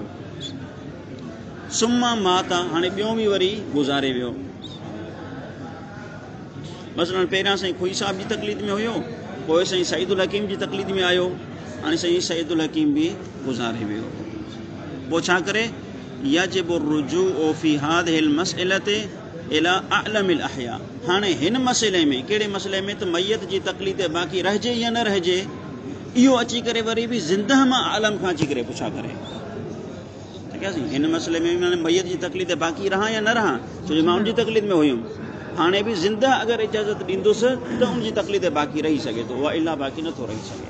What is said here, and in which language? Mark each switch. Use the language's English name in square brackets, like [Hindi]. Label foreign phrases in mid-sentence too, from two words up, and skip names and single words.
[Arabic] ثم مات, [Sindhi] हाणे ॿियो बि वरी गुज़ारे वियो। मसलन पहिरियां साईं खुई साहिब जी तक़लीद में हुयो, पोइ साईं सईदुल हकीम जी तक़लीद में आयो, हाणे साईं सईदुल हकीम बि गुज़ारे वियो। पोइ छा करे, [Arabic] يجب الرجوع في هذه المسألة إلى الأعلم الأحياء, [Sindhi] हाणे हिन मसइले में, कहिड़े मसइले में त मैयत जी तक़लीद बाक़ी रहिजे या न रहिजे, इहो अची करे वरी बि ज़िंदह मां आलम खां अची करे पुछा करे। ठीकु आहे हिन मसइले में मैयत जी तक़लीद बाक़ी रहां या न रहां, छो जो मां उनजी तक़लीद में हुयुमि। हाणे बि ज़िंदह अगरि इजाज़त ॾींदुसि त उनजी तक़लीद बाक़ी रही सघे थो, उहा इला बाक़ी नथो रही सघे।